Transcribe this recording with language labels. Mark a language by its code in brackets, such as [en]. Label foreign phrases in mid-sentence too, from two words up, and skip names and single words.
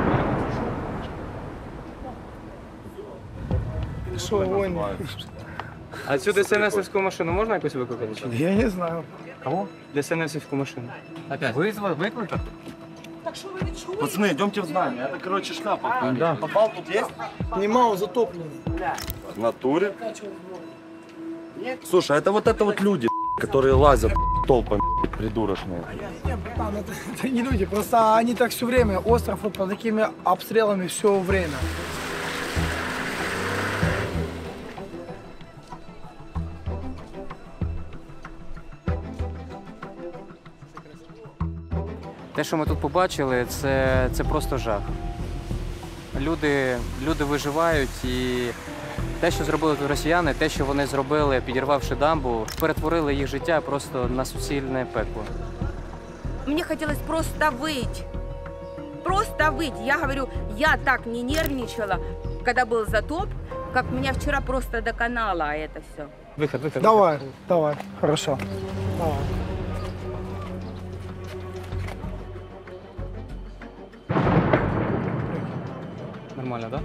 [ru] Что, войны? [uk] А цю ДСНСовську машину можна якось викликати? Я не знаю. Кого? ДСНСовську машину. [ru] Опять? Выкликать? [uk] Так що ви відчули? [ru] Пацаны, идемте в здание. Это, короче, шкаф. Да. Подвал тут есть? Нема, он затоплен. В натуре? Слушай, это вот люди, которые лазят толпами, придурочные. Братан, это не люди, просто они так все время, остров вот под такими обстрелами все время. [uk] Те, що ми тут побачили, це просто жах. Люди виживають, і те, що зробили тут росіяни, те, що вони зробили, підірвавши дамбу, перетворили їх життя просто на суцільне пекло. [ru] Мне хотелось просто выть. Просто выть. Я говорю, я так не нервничала, когда был затоп, как меня вчера просто доконало это все. Выход. Давай, хорошо. Давай. Нормально, да?